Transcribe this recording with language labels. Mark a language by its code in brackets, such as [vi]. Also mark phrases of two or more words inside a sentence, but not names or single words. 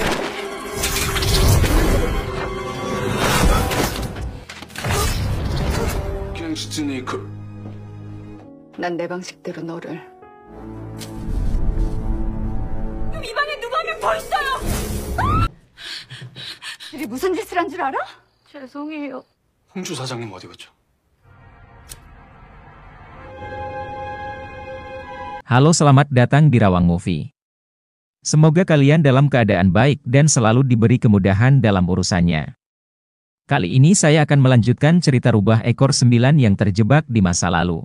[ko] 갱스트니크. 난 내 방식대로 너를. 이 방에 누가 한 명 더 있어요! 이게 무슨 짓을 한 줄 알아? 죄송해요. 홍주 사장님 어디 갔죠? [id] Halo, selamat datang di Rawang Movie. Semoga kalian dalam keadaan baik dan selalu diberi kemudahan dalam urusannya. Kali ini saya akan melanjutkan cerita rubah ekor 9 yang terjebak di masa lalu.